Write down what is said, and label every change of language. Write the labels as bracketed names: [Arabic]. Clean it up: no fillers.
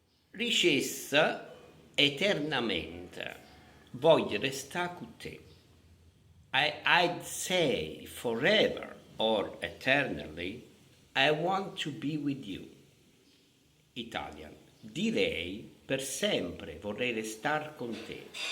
[Italian] Ricessa eternamente, voglio restare con te. [English] I'd say forever or eternally, I want to be with you. Italian. [Italian] Direi per sempre vorrei restare con te.